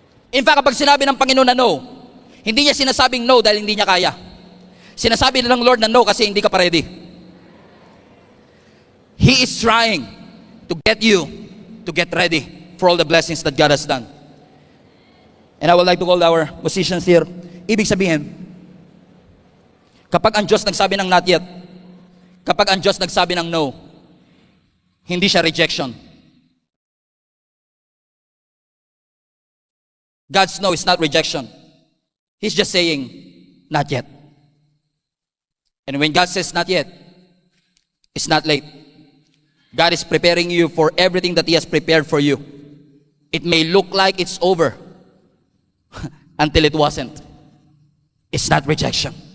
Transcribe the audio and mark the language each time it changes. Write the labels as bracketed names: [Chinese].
[English] In fact, [Filipino] kapag sinabi ng Panginoon na no, hindi niya sinasabing no dahil hindi niya kaya. Sinasabi ng Lord na no kasi hindi ka pa ready. [English] He is trying to get you to get ready for all the blessings that God has done. And I would like to call our musicians here. [Filipino] Ibig sabihin, kapag ang Diyos nagsabi ng not yet, kapag ang Diyos nagsabi ng no, hindi siya rejection. [English] God's no is not rejection. He's just saying, not yet. And when God says not yet, it's not late. God is preparing you for everything that He has prepared for you. It may look like it's over until it wasn't. It's not rejection.